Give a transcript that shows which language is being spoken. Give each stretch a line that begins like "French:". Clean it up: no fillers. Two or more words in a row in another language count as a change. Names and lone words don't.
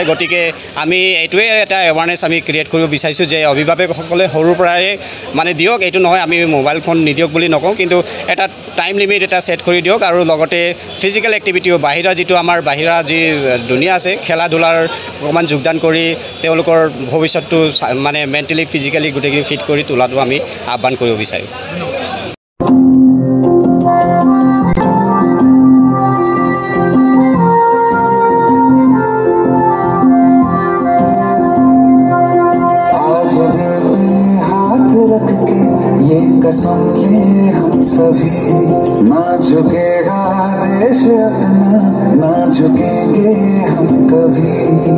Assamese: গতিকে আমি এইটোৱে এটা এৱাৰনেছ আমি ক্ৰিয়েট কৰিব বিচাৰিছোঁ যে অভিভাৱকসকলে সৰুৰ পৰাই মানে দিয়ক, এইটো নহয় আমি মোবাইল ফোন নিদিয়ক বুলি নকওঁ, কিন্তু এটা
English: time limit
Assamese: এটা ছেট কৰি দিয়ক আৰু লগতে
English: physical activityo
Assamese: বাহিৰা যিটো আমাৰ বাহিৰা যি দুনিয়া আছে খেলা ধূলাৰ অকণমান যোগদান কৰি তেওঁলোকৰ ভৱিষ্যতটো মানে
English: mentally physically
Assamese: গোটেইখিনি ফিট কৰি তোলাটো আমি আহ্বান কৰিব বিচাৰোঁ।
Hindi: कसम ले हम सभी, ना झुकेगा देश अपना, ना झुकेंगे हम कभी।